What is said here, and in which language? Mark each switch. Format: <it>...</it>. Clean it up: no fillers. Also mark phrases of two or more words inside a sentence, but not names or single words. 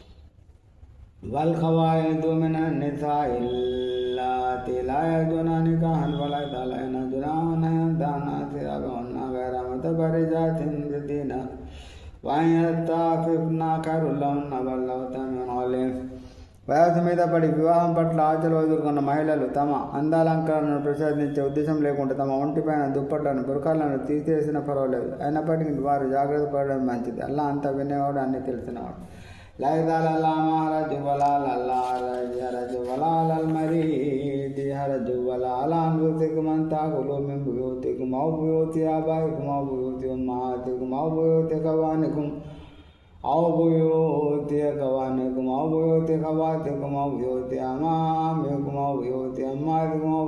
<ar>والقواعد من النساء اللاتي لا يرجون نكاحا فليس عليهن جناح أن يضعن ثيابهن غير متبرجات بزينة وأن يستعففن خير لهن والله سميع عليم.</ar> <te>వయసు మీద పడి వివాహం పట్ల ఆశలు వదులుకున్న మహిళలు తమ అందాలంకరణను ప్రసాదించే ఉద్దేశం లేకుండా తమ ఒంటిపైన దుప్పట్లను బురకాలను తీసేసినా పర్వాలేదు. అయినప్పటికీ వారు జాగ్రత్త పడడం మంచిది. అల్లా అంతా వినేవాడు, అన్నీ తెలిసినవాడు.</te> <ar>أو بيوت إخوانكم أو بيوت أخواتكم أو بيوت أمامكم أو بيوت أمهاتكم أو</ar>